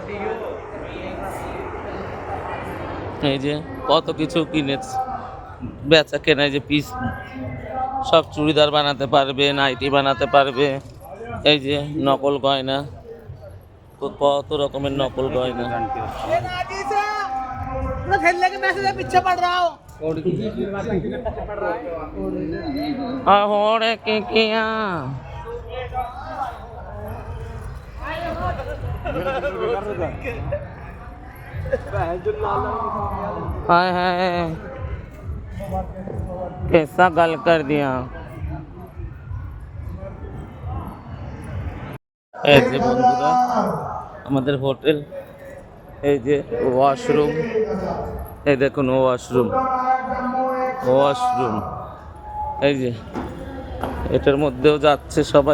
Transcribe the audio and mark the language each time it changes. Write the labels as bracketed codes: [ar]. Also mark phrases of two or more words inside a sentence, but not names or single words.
[bn] এই যে কত কিছু কিনেছে, বেচা কেনা, যে পিস সব চুড়িদার বানাতে পারবে, নাইটি বানাতে পারবে। এই যে নকল গয়না, কত রকমের নকল গয়না। [hi] ahoরে के किया हाय हाय कैसा गल कर दिया। [bn] এই যে বন্ধুরা আমাদের হোটেল, এই যে ওয়াশরুম, এই দেখুন ওয়াশরুম, ওয়াশরুম। এই যে এটার মধ্যেও যাচ্ছে সবাই।